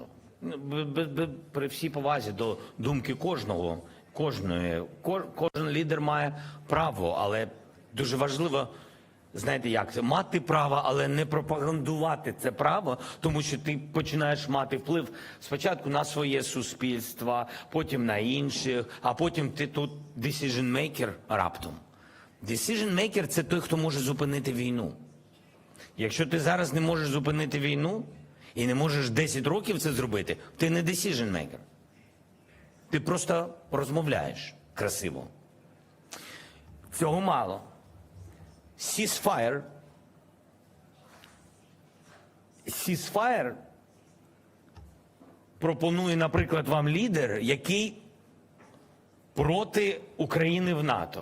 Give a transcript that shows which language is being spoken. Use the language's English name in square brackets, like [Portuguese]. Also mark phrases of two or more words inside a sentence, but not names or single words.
[Ukrainian] При всій повазі до думки кожен лідер має право, але дуже важливо, знаєте як це, мати право, але не пропагандувати це право, тому що ти починаєш мати вплив спочатку на своє суспільство, потім на інших, а потім ти тут [English] decision maker [Ukrainian] раптом. [English] Decision maker – [Ukrainian] це той, хто може зупинити війну. Якщо ти зараз не можеш зупинити війну, і не можеш 10 років це зробити, ти не [English] decision maker. [Ukrainian] Ти просто розмовляєш красиво. Цього мало. Ceasefire пропонує, наприклад, вам лідер, який проти України в НАТО.